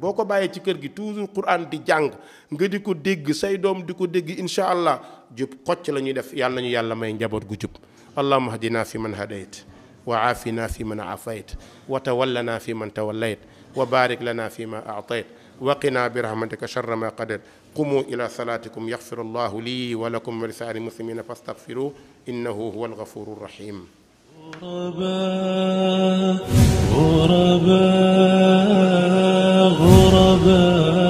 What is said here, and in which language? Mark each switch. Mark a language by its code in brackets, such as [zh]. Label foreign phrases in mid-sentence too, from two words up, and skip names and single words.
[wo] boo ko bàyyee ci kër gi toujours Qur'an di jàng nga di ko dégg, say doom di ko dégg, [ar] إن شاء الله [wo] jub xocc la ñuy def. yàlla nañu yàlla may njaboot gu jub. [ar] اللهم اهدنا فيمن هديت وعافنا فيمن عافيت وتولنا فيمن توليت وبارك لنا فيما أعطيت وقنا برحمتك شر ما قضيت. قوموا إلى صلاتكم يغفر الله لي ولكم ولسائر المسلمين فاستغفروه إنه هو الغفور الرحيم. غرباء غرباء غرباء